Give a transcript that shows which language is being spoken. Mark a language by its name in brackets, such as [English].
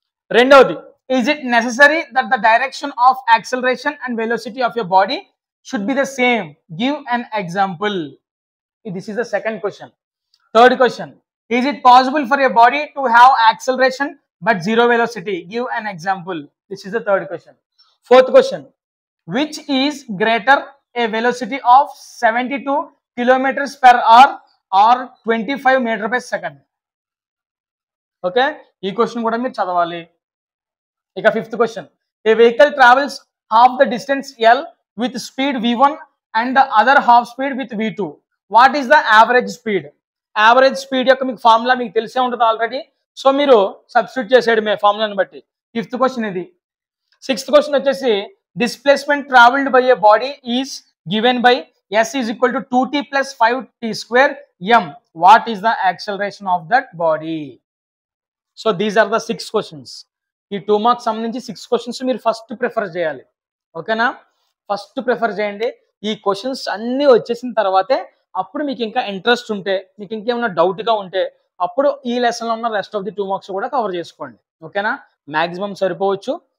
[English] రెండవది, is it necessary that the direction of acceleration and velocity of your body should be the same, give an example. This is the second question. Third question, is it possible for your body to have acceleration but zero velocity, give an example. This is the third question. Fourth question, which is greater, a velocity of 72 kilometers per hour or 25 meters per second? Okay, [Telugu] ఈ question కూడా మీరు చదవాలి. [English] ఇక 5th question, a vehicle travels half the distance L with speed V1 and the other half speed with V2. What is the average speed? [Telugu] Average speed యొక్క మీకు formula మీకు తెలిసే ఉంటుంది ఆల్రెడీ. సో మీరు సబ్స్టిట్యూట్ చేసేయడమే ఫార్ములాని బట్టి. 5th క్వశ్చన్ ఇది. [English] 6th question వచ్చేసి, displacement travelled by a body is given by S is equal to 2t plus 5t square m. What is the acceleration of that body? So these are the 6 questions. [Telugu] ఈ 2 marks సంబంధించి 6 questions మీరు first prefer చేయాలి. ఓకేనా? First prefer చేయండి. ఈ questions అన్నీ వచ్చేసిన తర్వాతే అప్పుడు మీకు ఇంకా ఇంట్రెస్ట్ ఉంటే, మీకు ఇంకేమైనా డౌట్గా ఉంటే అప్పుడు ఈ లెసన్లో ఉన్న రెస్ట్ ఆఫ్ ది 2 మార్క్స్ కూడా కవర్ చేసుకోండి. ఓకేనా? మ్యాక్సిమం సరిపోవచ్చు.